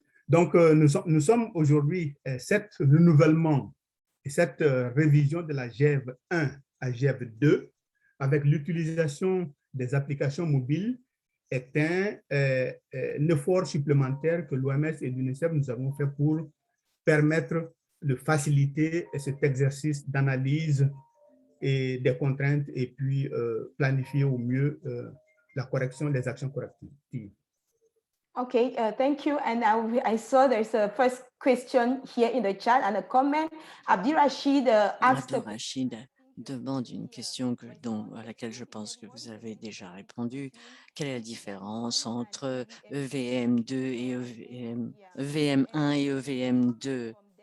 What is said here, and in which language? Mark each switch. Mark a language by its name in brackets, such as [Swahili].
[French] Donc, nous sommes aujourd'hui, cet renouvellement et cette révision de la GEV 1 à GEV 2 avec l'utilisation des applications mobiles est un effort supplémentaire que l'OMS et l'UNICEF nous avons fait pour permettre de faciliter cet exercice d'analyse et des contraintes et puis planifier au mieux la correction des actions correctives. [English] Okay, thank you. And I saw there's a first question here in the chat and a comment. Abdirachid asked... [French] Abdirachid demande une question à laquelle je pense que vous avez déjà répondu. Quelle est la différence entre EVM2 et EVM1 et EVM2?